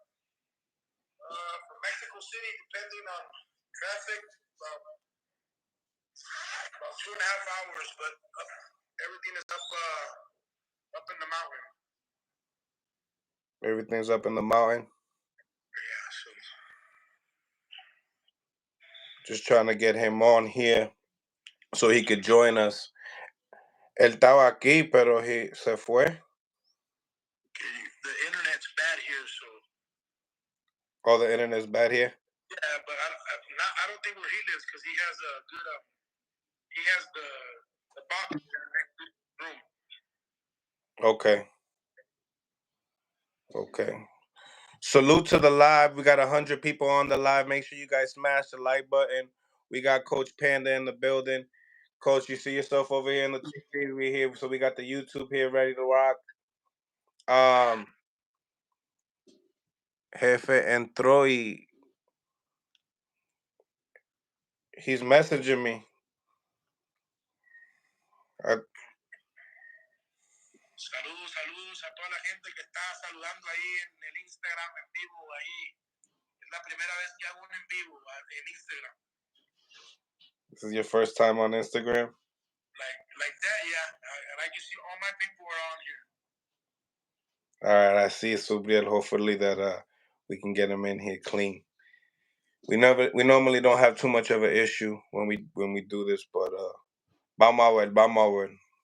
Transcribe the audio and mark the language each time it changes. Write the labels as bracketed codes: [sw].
[en] City, depending on traffic, about 2.5 hours, but everything is up in the mountain. Everything's up in the mountain. Yeah, so just trying to get him on here so he could join us. [es] Él estaba aquí, pero se fue. [en] The internet's bad here, so. Oh, the internet's bad here? Yeah, but I don't think where he lives, because he has a good, he has the box room. Okay. Okay. Salute to the live. We got 100 people on the live. Make sure you guys smash the like button. We got Coach Panda in the building. Coach, you see yourself over here in the TV. We here, so we got the YouTube here ready to rock. [es] Jefe entró y [en] he's messaging me. [es] Saludos a toda la gente que está saludando ahí en el Instagram en vivo ahí. Es la primera vez que hago un en vivo en Instagram. [en] This is your first time on Instagram? Like that, yeah. And I can see all my people are on here. All right, I see Subriel. Hopefully that we can get him in here clean. We normally don't have too much of an issue when we do this, but [es] vamos a ver.